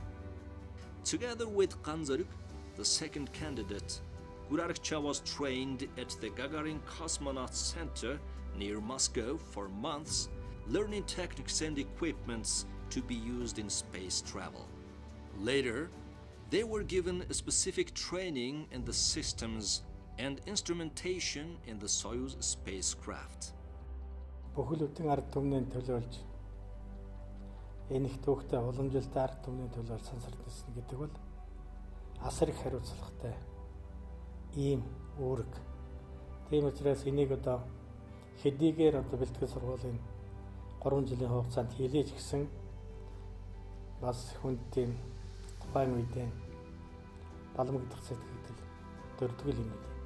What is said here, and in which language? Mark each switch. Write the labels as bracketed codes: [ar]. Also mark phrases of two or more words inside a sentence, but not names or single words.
[en] Together with Kanzaruk, the second candidate, Guru Arkcha was trained at the Gagarin Cosmonaut Center near Moscow for months, learning techniques and equipments to be used in space travel. Later, They were given a specific training in the systems and instrumentation in the Soyuz spacecraft. [mn] Бүхэлдэн ард түмний төлөөлж энэ их түүхтэй уламжилттай ард түмний төлөөлж сансардсан гэдэг бол асар их хариуцлагатай ийм үүрэг. Тийм учраас энийг одоо хэдийгээр одоо бэлтгэл сургуулийн 3 жилийн хугацаанд хийлээж гисэн бас хүнд тийм тухайн үедээ баламгдах сэтгэл дөрдгөл юм билээ.